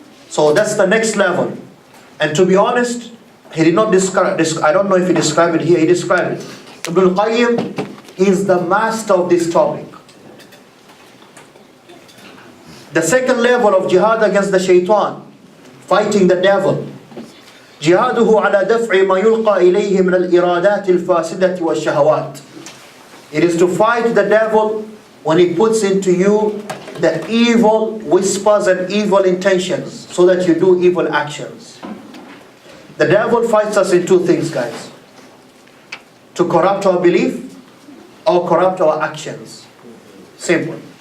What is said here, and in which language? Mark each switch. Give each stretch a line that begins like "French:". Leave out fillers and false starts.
English: So that's the next level. And to be honest, he did not describe, I don't know if he described it here, he described it. Ibn al-Qayyim is the master of this topic. The second level of jihad against the shaitan, fighting the devil.
Arabic: جهاده على دفع ما يلقى إليه من الإرادات الفاسدة والشهوات.
English: It is to fight the devil when he puts into you the evil whispers and evil intentions so that you do evil actions. The devil fights us in two things, guys. To corrupt our belief or corrupt our actions. Simple.